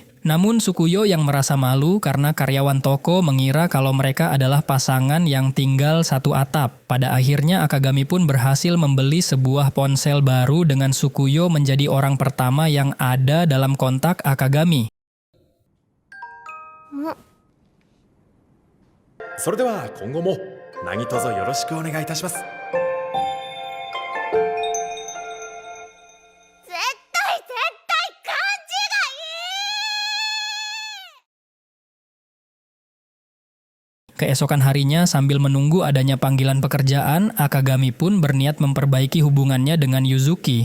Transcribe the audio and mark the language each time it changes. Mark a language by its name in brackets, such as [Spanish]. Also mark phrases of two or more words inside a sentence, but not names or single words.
[Indonesian] Namun Sukuyo yang merasa malu karena karyawan toko mengira kalau mereka adalah pasangan yang tinggal satu atap. Pada akhirnya Akagami pun berhasil membeli sebuah ponsel baru dengan Sukuyo menjadi orang pertama yang ada dalam kontak Akagami. [Japanese] それでは今後も何卒よろしくお願いいたします。 [Indonesian] Keesokan harinya sambil menunggu adanya panggilan pekerjaan, Akagami pun berniat memperbaiki hubungannya dengan Yuzuki.